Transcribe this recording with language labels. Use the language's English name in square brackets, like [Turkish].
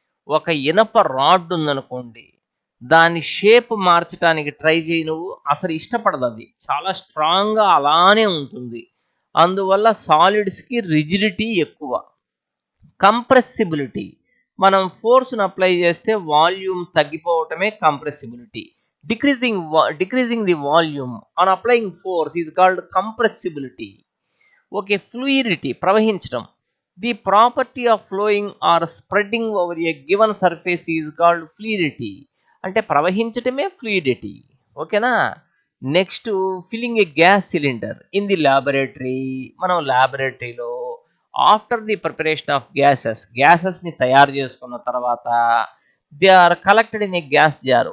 [Telugu] ఒక ఇనప రాడ్ ఉందనుకోండి, దాని షేప్ మార్చడానికి ట్రై చేయి నువ్వు, అసలు ఇష్టపడదు, అది చాలా స్ట్రాంగ్గా అలానే ఉంటుంది. అందువల్ల సాలిడ్స్కి రిజిడిటీ ఎక్కువ. కంప్రెసిబిలిటీ, మనం ఫోర్స్ను అప్లై చేస్తే volume తగ్గిపోవటమే compressibility. [English] decreasing the volume on applying force is called compressibility. [Telugu] Okay, fluidity, ప్రవహించడం. [English] the property of flowing or spreading over a given surface is called fluidity, [Telugu] అంటే ప్రవహించటమే ఫ్లూయిడిటీ. ఓకేనా. [English] Next filling a gas cylinder in the laboratory. [Telugu] మనం ల్యాబొరేటరీలో [English] after the preparation of గ్యాసెస్ని [Telugu] తయారు చేసుకున్న తర్వాత [English] They are collected in a gas jar.